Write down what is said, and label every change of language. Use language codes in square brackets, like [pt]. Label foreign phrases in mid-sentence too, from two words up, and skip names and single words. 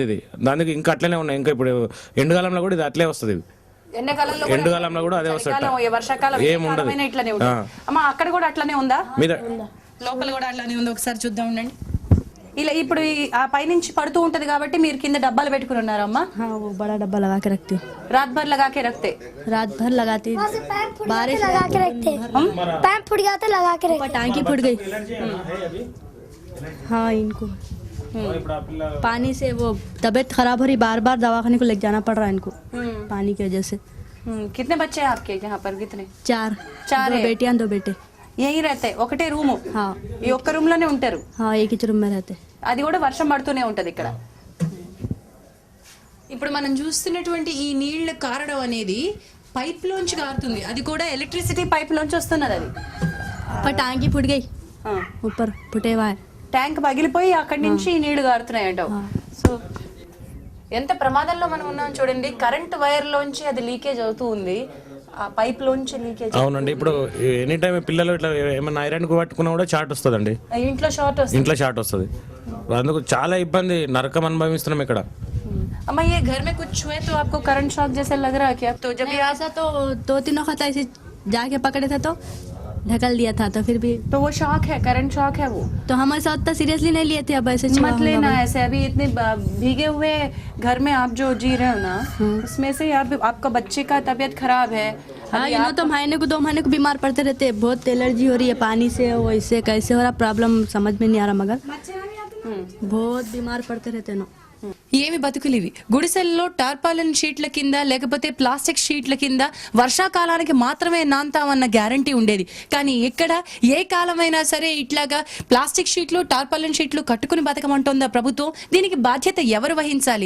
[te] ఇది దానికి ఇంకా అట్లనే ఉన్నాయి. ఇంకా ఇప్పుడు ఎండాకాలంలో కూడా ఇది అట్లే వస్తుంది. ఎండాకాలంలో కూడా అదే వస్తుంది. వర్షాకాలం ఏముండదు ఇట్లానే ఉంటుంది. అమ్మా అక్కడ కూడా అట్లానే ఉందా? మీద లోపల కూడా అట్లానే ఉంది, ఒకసారి చూద్దాం ఉండండి. ఇలా ఇప్పుడు ఆ పైనుంచి పడుతూ ఉంటది కాబట్టి మీరు కింద డబ్బాలు పెట్టుకుని ఉన్నారమ్మా? [hi] वो बड़ा डब्बा लगा के रखती हूँ, रात भर लगा के रखते? रात भर लगाती, बारिश लगा के रखते, पैप फूट गया था लगा के रखते, टांकी फूट गई। हाँ इनको पानी से वो तबीयत खराब हो रही, बार बार दवाखाने को लेके जाना पड़ रहा है इनको पानी की वजह से। कितने बच्चे हैं आपके यहाँ पर? कितने? 4 बेटियां 2 बेटे यही रहते? [te] ఒకటే రూము? ఈ ఒక్క రూమ్ లోనే ఉంటారు? [hi] एक ही रूम में रहते. [te] అది కూడా వర్షం పడుతూనే ఉంటది ఇక్కడ. ఇప్పుడు మనం చూస్తున్నటువంటి ఈ నీళ్లు కారడం అనేది పైప్ లోంచి కారుతుంది, అది కూడా [en] electricity pipe [te] లోంచి వస్తున్నది. అది [hi] पर टांकी फूट गई, ऊपर फुटे हुआ है, [te] ట్యాంక్ పగిలిపోయి అక్కడి నుంచి నీళ్లు కారుతున్నాయి అంటావు. సో ఎంత ప్రమాదంలో మనం ఉన్నాం చూడండి. [en] current wire [te] లోంచి అది లీకేజ్ అవుతూ ఉంది, ఆ పైప్ లోంచి లీకేజ్. అవునండి. ఇప్పుడు [en] any time [te] పిల్లలు ఇట్లా ఏమైనా ఐరన్ కు పట్టుకున్నా కూడా షార్ట్ వస్తుందండి. ఇంట్లో షార్ట్ వస్తుంది. అందుకు చాలా ఇబ్బంది, నరకం అనుభవిస్తున్నాం ఇక్కడ. [hi] अम्मा ये घर में कुछ हुए तो आपको [en] current shock [hi] जैसे लग रहा है क्या? तो जब ये ऐसा तो 2-3 वक्त ऐसे जाके पकड़े थे तो ढकल दिया था, तो फिर भी तो वो शॉक है, [en] current shock [hi] है वो. तो हम ऐसा उतना सीरियसली नहीं लिए थे. अब ऐसे मत लेना ऐसे. अभी इतने भीगे हुए घर में आप जो जी रहे हो ना, उसमें से आपका बच्चे का तबीयत खराब है. हाँ ये तो महीने को 2 महीने को बीमार पड़ते रहते, बहुत एलर्जी हो रही है पानी से, वो इससे कैसे हो रहा प्रॉब्लम समझ में नहीं आ रहा, मगर बहुत बीमार पड़ते रहते ना. [te] ఏమి బతుకులివి? గుడిసెల్లో టార్పాలిన్ షీట్ల కింద లేకపోతే ప్లాస్టిక్ షీట్ల కింద వర్షాకాలానికి మాత్రమే నాంతామన్న గ్యారంటీ ఉండేది. కానీ ఇక్కడ ఏ కాలమైనా సరే ఇట్లాగా ప్లాస్టిక్ షీట్లు టార్పాలిన్ షీట్లు కట్టుకుని బతకమంటోందా ప్రభుత్వం? దీనికి బాధ్యత ఎవరు వహించాలి?